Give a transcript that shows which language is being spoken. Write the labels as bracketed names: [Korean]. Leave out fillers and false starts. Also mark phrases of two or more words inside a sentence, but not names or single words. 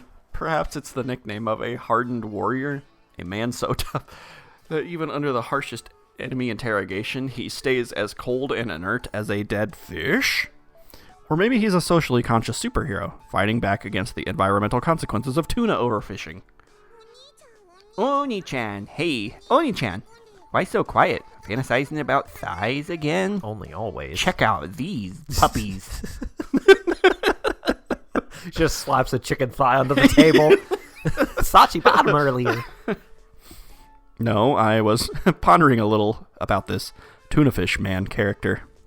[English] Perhaps it's the nickname of a hardened warrior, a man so tough that even under the harshest enemy interrogation, he stays as cold and inert as a dead fish? Or maybe he's a socially conscious superhero, fighting back against the environmental consequences of tuna overfishing. Oni-chan, hey, Oni-chan, why so quiet? Fantasizing about thighs again? Only always. Check out these puppies. Just slaps a chicken thigh onto the table. Sachi bought him earlier. No, I was pondering a little about this Tunafish Man character.